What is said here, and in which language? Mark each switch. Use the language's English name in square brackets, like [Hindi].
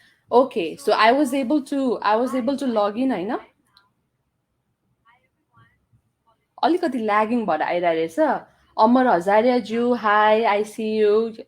[English] Okay, so I was able to log in होइन. [Nepali] अलिकति lagging भएर आइरहेछ. [English] अमर हजारियाज्यू, hi, I see you.